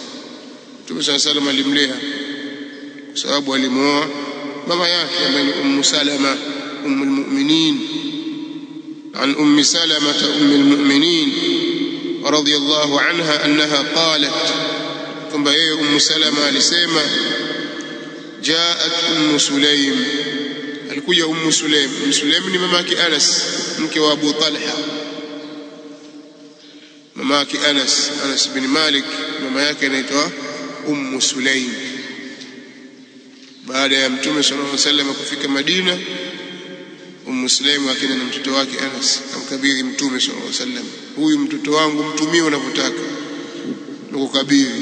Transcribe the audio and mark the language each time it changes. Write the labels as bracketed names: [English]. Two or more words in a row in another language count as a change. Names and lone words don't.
[Swahili] Mtume [Arabic] صلى الله عليه وسلم [Swahili] alimlea kwa sababu alimuoa mama yake ambaye ni Ummu Salama [Arabic] أم المؤمنين. عن أم سلمة أم المؤمنين رضي الله عنها أنها قالت، كما هي أم سلمة لسيما جاءت أم سليم، [Swahili] alikuja Ummu Sulaim. Ummu Sulaim ni mamake Anas, mke wa Abu Talha, mamake Anas bin Malik, mama yake anaitwa Ummu Sulaim. Baada ya Mtume [Arabic] صلى الله عليه وسلم [Swahili] kufika Madina, Ummu Sulaim akaenda na mtoto wake Anas, akamkabidhi Mtume [Arabic] صلى الله عليه وسلم, [Swahili] huyu mtoto wangu mtumie unavyotaka, nikukabidhi.